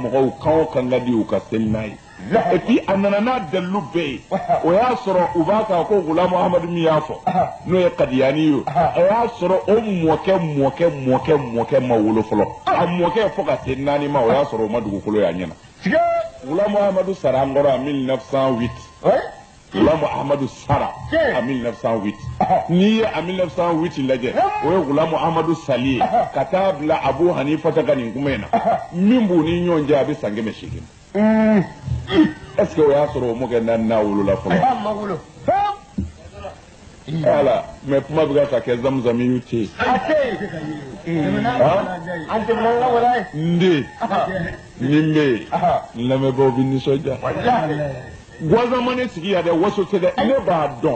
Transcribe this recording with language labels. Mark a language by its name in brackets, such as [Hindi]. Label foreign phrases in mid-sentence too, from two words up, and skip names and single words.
[Bambara] mɔgɔw kan o kan ka di u ka seli n'a ye [French] et puis [Bambara] a nana n'a dalilu bɛɛ ye o y'a sɔrɔ u b'a kan ko gulamu ahmadu min y'a fɔ n'o ye kadiyani ye o y'a sɔrɔ o mɔkɛ ma wolo fɔlɔ a mɔkɛ fɔ ka se 4 ma o y'a sɔrɔ o ma dugukolo y'a ɲɛna gulamu ahmadu sara an kɔrɔ en 1908 gulamu ahmadu sara en 1908 n'i ye en 1908 lajɛ o ye gulamu ahmadu sali ye ka taa bila abu hanifata ka nin kuma in na min b'u ni ɲɔgɔn cɛ a bɛ san 800 [French] est-ce que [Bambara] o y'a sɔrɔ o mɔkɛ 4 n'a wolola fɔlɔ [French] voilà mais [Bambara] kuma bɛ ka kɛ zamzam y'u te nde nin bɛ yen lamɛnbaaw bɛ nisɔndiya gwazama ne sigi yan dɛ waso tɛ dɛ ne b'a dɔn